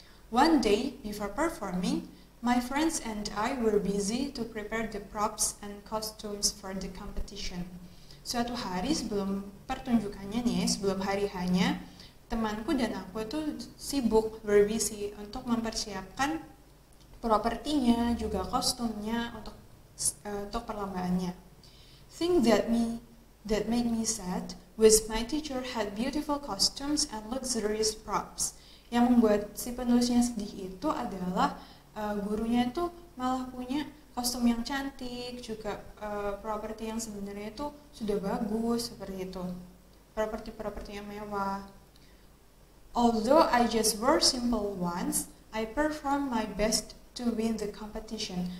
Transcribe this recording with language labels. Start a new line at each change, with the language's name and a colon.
English: One day before performing, my friends and I were busy to prepare the props and costumes for the competition.
Indonesian: Suatu hari sebelum pertunjukannya nih, sebelum hari hanya, temanku dan aku itu sibuk,
English: busy
Indonesian: untuk mempersiapkan propertinya, juga kostumnya untuk perlombaannya.
English: Thing that made me sad was my teacher had beautiful costumes and luxurious props.
Indonesian: Yang membuat si penulisnya sedih itu adalah gurunya itu malah punya kostum yang cantik, juga properti yang sebenarnya itu sudah bagus, seperti itu. Properti yang mewah.
English: Although I just wore simple ones, I performed my best to win the competition.